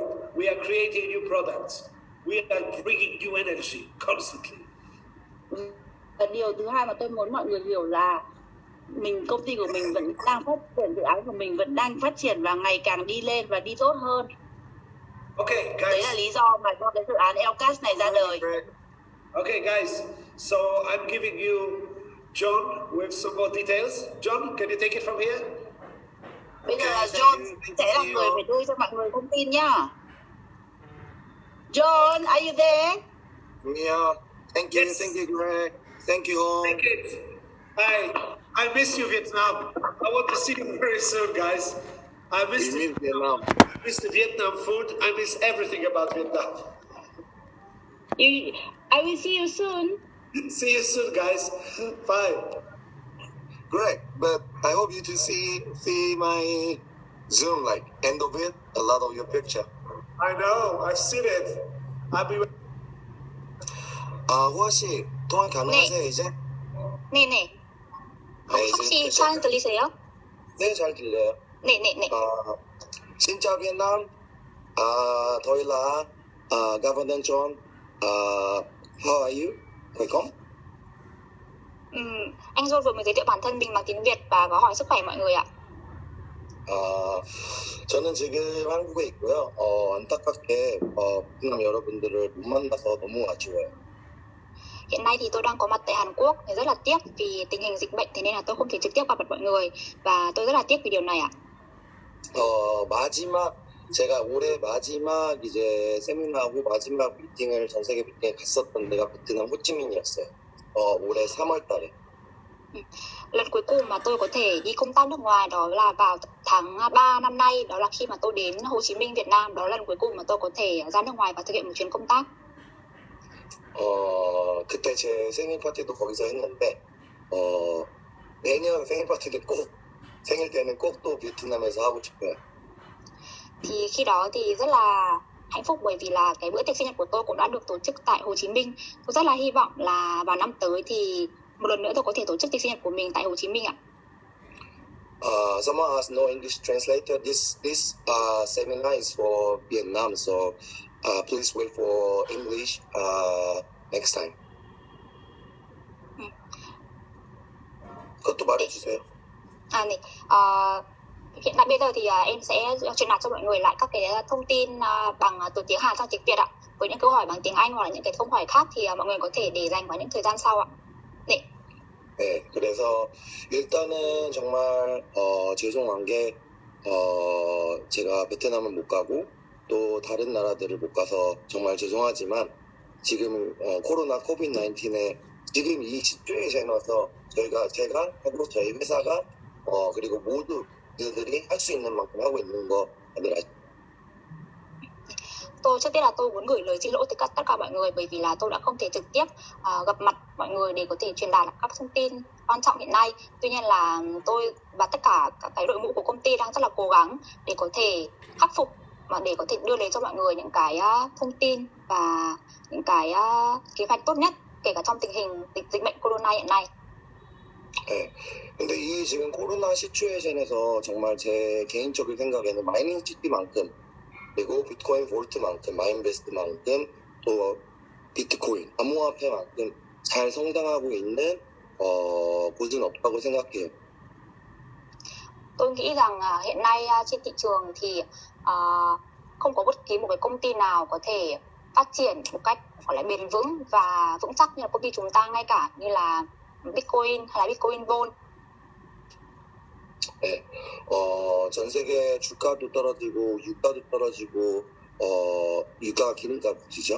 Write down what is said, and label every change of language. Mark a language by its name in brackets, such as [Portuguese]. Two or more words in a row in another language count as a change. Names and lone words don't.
[English] We are creating new products. We are bringing new energy constantly. [Vietnamese] Và điều thứ hai mà tôi muốn mọi người hiểu là công ty của mình vẫn đang phát triển, dự án của mình vẫn đang phát triển và ngày càng đi lên và đi tốt hơn. [English] Okay, guys. [Vietnamese] Đấy là lý do mà cho cái dự án ELCash này ra đời. [English] Okay, guys. So I'm giving you John with some more details. John, can you take it from here? [Vietnamese] Bây giờ là John sẽ là người phải đưa cho mọi người thông tin nhá. [English] John, are you there? Yeah. Thank you, Yes. thank you, Greg. Thank you all. Take it. I miss you, Vietnam. I want to see you very soon, guys. I miss Vietnam. I miss the Vietnam food. I miss everything about Vietnam. I will see you soon. See you soon, guys. Bye. Great, but I hope you to see my Zoom, like end of it, a lot of your picture. I know. I've seen it. I'll be. [Korean] 호아 씨 통화 가능하세요 이제? 네네. 네, 혹시 잘 들리세요? 네, 잘 들려요. 네네네. [Vietnamese] Xin chào Việt Nam. Tôi là Governor John. [English] How are you? [Vietnamese] Khỏe không? Anh John vừa mới giới thiệu bản thân mình bằng tiếng Việt và có hỏi sức khỏe mọi người ạ. [Korean] 저는 지금 한국에 있고요. 안타깝게 베트남 여러분들을 못 만나서 너무 아쉬워요. [Vietnamese] Hiện nay thì tôi đang có mặt tại Hàn Quốc, thì rất là tiếc vì tình hình dịch bệnh, thế nên là tôi không thể trực tiếp gặp mặt mọi người và tôi rất là tiếc vì điều này ạ. [Korean] 제가 올해 마지막 이제 세미나하고 마지막 미팅을 전 세계 미팅에 갔었던 데가 베트남 호치민이었어요. 올해 3월 달에. [Vietnamese] Lần cuối cùng mà tôi có thể đi công tác nước ngoài đó là vào tháng 3 năm nay, đó là khi mà tôi đến Hồ Chí Minh, Việt Nam. Đó là lần cuối cùng mà tôi có thể ra nước ngoài và thực hiện một chuyến công tác. [Korean] 그때 제 생일 파티도 거기서 했는데 내년 생일 파티는 생일 때는 꼭 또 베트남에서 하고 싶어요. [Vietnamese] Thì khi đó thì rất là hạnh phúc bởi vì là cái bữa tiệc sinh nhật của tôi cũng đã được tổ chức tại Hồ Chí Minh. Tôi rất là hy vọng là vào năm tới thì một lần nữa tôi có thể tổ chức tiệc sinh nhật của mình tại Hồ Chí Minh ạ. [English] Someone has no English translator. This seminar is for Vietnam, so please wait for English next time. [Korean] 그것도 말해주세요. 네. [Vietnamese] Hiện tại bây giờ thì em sẽ truyền đạt cho mọi người lại các cái thông tin bằng từ tiếng Hàn sang tiếng Việt ạ. Với những câu hỏi bằng tiếng Anh hoặc là những cái câu hỏi khác thì mọi người có thể để dành vào những thời gian sau ạ. [Korean] 네. 네, 그래서 일단은 정말 죄송한 게 제가 베트남을 못 가고 또 다른 나라들을 못 가서 정말 죄송하지만 지금 코로나 코비드-19에 지금 이 시츄에이션에서 제가 하고 저희 회사가 그리고 모두들이 할 수 있는 만큼 하고 있는 거 다들 아시죠? [Vietnamese] Trước tiên là tôi muốn gửi lời xin lỗi tới tất cả mọi người bởi vì là tôi đã không thể trực tiếp gặp mặt mọi người để có thể truyền đạt các thông tin quan trọng hiện nay. Tuy nhiên là tôi và tất cả các cái đội ngũ của công ty đang rất là cố gắng để có thể khắc phục và để có thể đưa đến cho mọi người những cái thông tin và những cái kế hoạch tốt nhất kể cả trong tình hình dịch bệnh corona hiện nay. [Korean] 네. 근데 이 지금 코로나 시츄에이션에서 정말 제 개인적인 생각에는 마이닝 시티만큼 그리고 비트코인 볼트만큼 마인베스트만큼 또 비트코인 암호화폐만큼 잘 성장하고 있는 곳은 없다고 생각해요. [Vietnamese] Tôi nghĩ rằng hiện nay trên thị trường thì không có bất kỳ một cái công ty nào có thể phát triển một cách gọi là bền vững và vững chắc như là công ty chúng ta, ngay cả như là Bitcoin hay là Bitcoin Volt. [Korean] 네, 전 세계 주가도 떨어지고 유가도 떨어지고 유가가 기름값이죠.